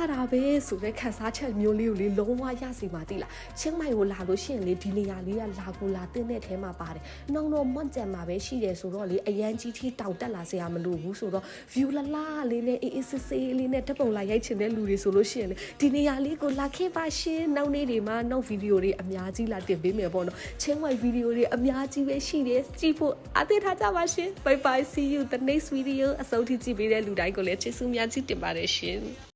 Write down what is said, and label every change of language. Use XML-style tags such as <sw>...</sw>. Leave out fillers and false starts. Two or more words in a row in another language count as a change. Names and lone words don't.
<my>တာပဲဆိုတဲ့ခံစားချက်မျိုးလေးကိုလေလုံးဝရစီမှာသိလားချင်းမိုင်ကိုလာလို့ရှိရင်လေဒီနေရာလေးကလာကိုလာတင်းတဲ့ထဲမှာပါတယ်နှောင်းတော့မွန့်ကြံမှာပဲရှိတယ်ဆိုတော့လေအရန်ကြီးထိတောင်တက်လာစရာမလိုဘူးဆိုတော့ view လာလေးနဲ့အေးဆေးလေးနဲ့ဓာတ်ပုံလာရိုက်ချင်တဲ့လူတွေဆိုလို့ရှိရင်လေဒီနေရာလေးကိုလာခဲ့ပါရှင်နောက်နေ့တွေမှာနောက်ဗီဒီယိုတွေအများကြီးလာတင်ပေးမယ်ပေါ့နော်ချင်းမိုင်ဗီဒီယိုတွေအများကြီးပဲရှိတယ်ကြည့်ဖို့အားပေးထားကြပါရှင်</my> <en>bye bye see you the next video</en> <my>အဆုံးထိကြည့်ပေးတဲ့လူတိုင်းကိုလည်းကျေးဇူးများကြီးတင်ပါတယ်ရှင်</my>